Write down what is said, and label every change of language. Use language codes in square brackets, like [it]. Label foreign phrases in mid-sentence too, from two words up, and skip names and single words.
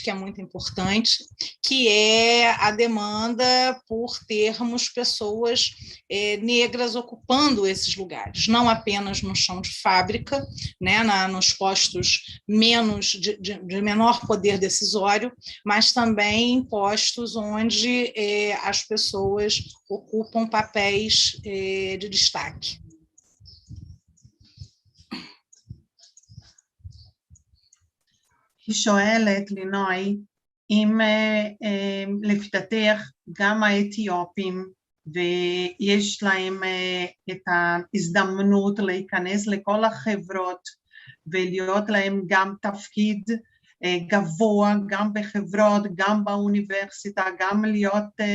[pt] que é muito importante, que é a demanda por termos pessoas negras ocupando esses lugares, não apenas no chão de fábrica, né, nos postos de menor poder decisório, mas também em postos onde as pessoas ocupam papéis de destaque. [he] היא שואלת, לינוי, אם לפי דעתך גם האתיופים ויש להם את ההזדמנות להיכנס לכל החברות ולהיות להם גם תפקיד גבוה, גם בחברות, גם באוניברסיטה, גם להיות